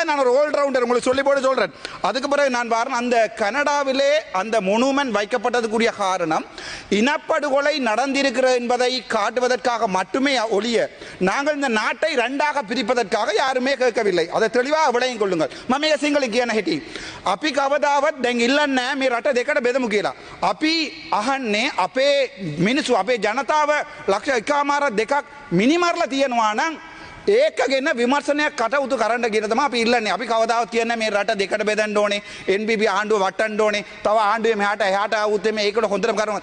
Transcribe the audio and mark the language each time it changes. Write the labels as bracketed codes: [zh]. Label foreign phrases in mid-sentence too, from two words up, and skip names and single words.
[ta] நான் ஒரு [en] all rounder, [ta] உங்களுக்கு சொல்லி போட சொல்றேன். அதுக்கு பிறகு நான் பாருங்க, அந்த கனடாவிலே அந்த மொனுமெண்ட் வைக்கப்பட்டதுக்குரிய காரணம் இனப்படுகொலை நடந்திருக்கிறது என்பதை காட்டுவதற்காக மட்டுமே ஒழிய நாங்கள் இந்த நாட்டை இரண்டாக பிரிப்பதற்காக யாருமே கேட்கவில்லை. அதை தெளிவாக விளங்கிக் கொள்ளுங்கள். [si] මම සිංහලෙන් කියන හැටි අපි කවදාවත් දැන් ඉල්ලන්නේ නැහැ මේ රට දෙකට බෙදමු කියලා. අපි අහන්නේ අපේ මිනිස්සු, අපේ ජනතාව ලක්ෂ 1.5 මිනිමරලා තියෙනවා නම් ඒක ගැන විමර්ශනයක් කටයුතු කරන්න කියන තමයි අපි ඉල්ලන්නේ. අපි කවදාවත් කියන්නේ මේ රට දෙකට බෙදන්න ඕනේ, NBB ආණ්ඩුව වටන්න ඕනේ, තව ආණ්ඩුවේ මෙහාට එහාට ආවොත් මේ ඒකට හොඳටම කරනවා.